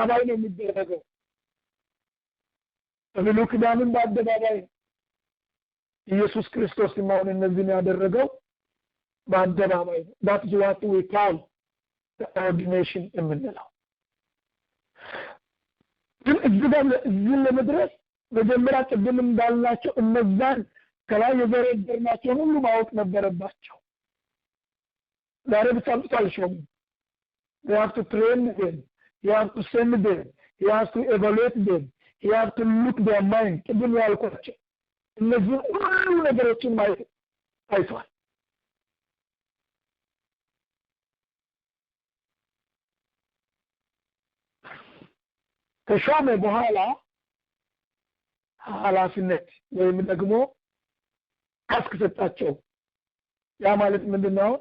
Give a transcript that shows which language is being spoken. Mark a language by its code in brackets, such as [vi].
[am] የሚደረገው በብሉይ ኪዳንም በአደባባይ ኢየሱስ ክርስቶስ ማውን እነዚህን ያደረገው በአደባባይ ነው [en] that is what we call the ordination [am] የምንለው ግን እዚህ ለመድረስ መጀመሪያ ቅድም እንዳልናቸው እነዛን ከላይ የዘረዘርናቸውን ሁሉ ማወቅ ነበረባቸው። ዛሬ ብቻ አልሾሙም። [en] They have to train them. You have to send them. You have to evaluate them. You have to look their mind. [am] ቅድም ያልኳቸው እነዚህ ሁሉ ነገሮችን ማየት አይቷል። ከሾመ በኋላ ኃላፊነት ወይም ደግሞ ታስክ ሰጣቸው። ያ ማለት ምንድነው?